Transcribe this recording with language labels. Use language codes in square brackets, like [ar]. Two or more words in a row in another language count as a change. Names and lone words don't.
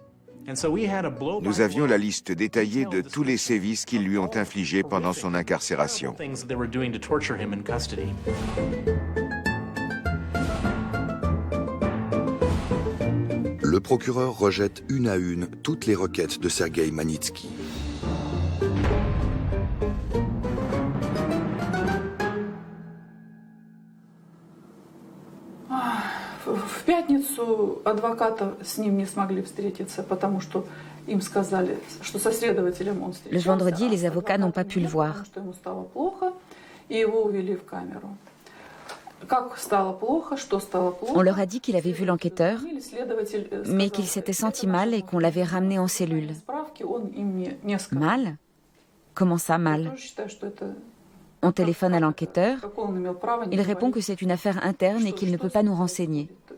[fr] Nous avions la liste détaillée de tous les sévices qu'ils lui ont infligés pendant son incarcération. Le procureur rejette une à une toutes les requêtes de Sergueï Magnitsky. [ru] В пятницу адвоката с ним не смогли встретиться, потому что им сказали, что со следователем он встречался. [fr] Le vendredi, les avocats n'ont pas pu le voir. [ru] Что ему стало плохо, и его увели в камеру. [fr] On leur a dit qu'il avait vu l'enquêteur, mais qu'il s'était senti mal et qu'on l'avait ramené en cellule. Mal ? Comment ça, mal ? On téléphone à l'enquêteur. Il répond que c'est une affaire interne et qu'il ne peut pas nous renseigner.